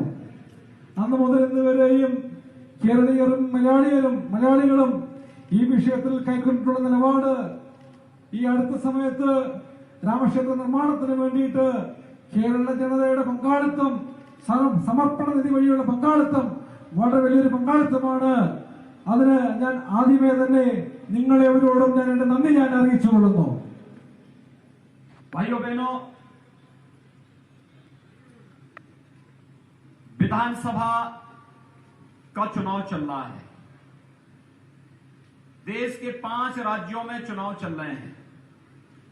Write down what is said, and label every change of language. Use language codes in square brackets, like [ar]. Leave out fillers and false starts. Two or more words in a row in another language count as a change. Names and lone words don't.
[ml] അന്ന് മുതൽ ഇന്നുവരെയും കേരളീയരും മലയാളികളും ഈ വിഷയത്തിൽ കൈക്കൊണ്ടിട്ടുള്ള നിലപാട്, ഈ അടുത്ത സമയത്ത് രാമക്ഷേത്ര നിർമ്മാണത്തിന് വേണ്ടിയിട്ട് കേരള ജനതയുടെ പങ്കാളിത്തം, സമർപ്പണ നിധി വഴിയുള്ള പങ്കാളിത്തം വളരെ വലിയൊരു പങ്കാളിത്തമാണ്. അതിന് ഞാൻ ആദ്യമേ തന്നെ നിങ്ങളെവരോടും ഞാൻ എന്റെ നന്ദി അറിയിച്ചുകൊള്ളുന്നു. [hi] भाइयों बहनों, विधानसभा का चुनाव चल रहा है. देश के 5 राज्यों में चुनाव चल रहे हैं.